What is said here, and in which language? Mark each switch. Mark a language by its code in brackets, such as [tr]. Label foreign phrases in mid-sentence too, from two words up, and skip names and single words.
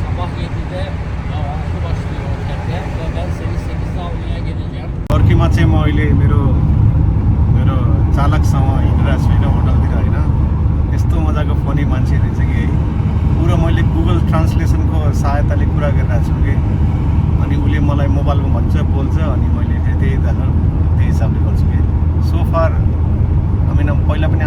[tr] sabah 7'de okul başlıyor otelde ve ben seni 8'de almaya geleceğim. [ne] टर्कीमा चाहिँ म अहिले मेरो चालकसँग हिँडिरहेको छु होइन होटलतिर होइन यस्तो मजाको फनी मान्छे रहेछ कि है पुरा मैले गुगल ट्रान्सलेसनको सहायताले कुरा गरिरहेको छु कि अनि उसले मलाई मोबाइलमा भन्छ बोल्छ अनि मैले त्यही हिसाबले गर्छु कि [en] so far [ne] पहिला पनि